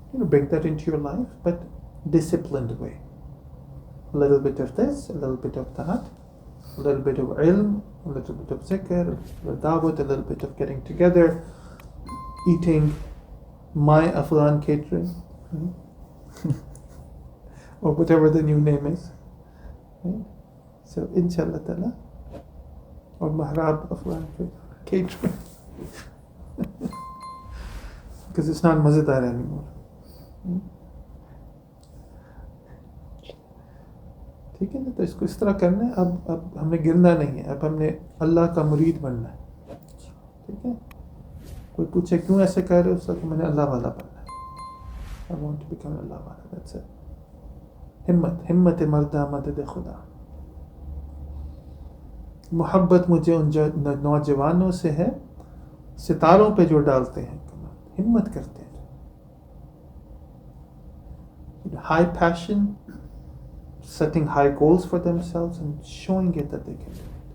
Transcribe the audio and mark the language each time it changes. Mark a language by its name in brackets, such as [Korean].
[English] Bring that into your life, but disciplined way. A little bit of this, a little bit of that, a little bit of ilm, a little bit of zikr, a little bit of dawat, a little bit of getting together, eating my Afghan catering, or whatever the new name is. Right? So, inshallah ta'ala, or Mahrab Afghan catering. Because it's not mazidar anymore. [Hindi] ठीक है ना, तो इसको इस तरह करना है. अब हमें गिरना नहीं है, अब हमने अल्लाह का मुरीद बनना है. ठीक है, कोई पूछे क्यों ऐसे कर रहे हो, उसका मैंने अल्लाह वाला बनना है. [English] I want to become [Hindi] अल्लाह वाला. [English] That's it. [Hindi] हिम्मत मर्दा मदद खुदा. मोहब्बत मुझे उन नौजवानों से है सितारों पे जो डालते हैं कमाल, हिम्मत करते हैं. [English] High passion, setting high goals for themselves and showing it that they can do it.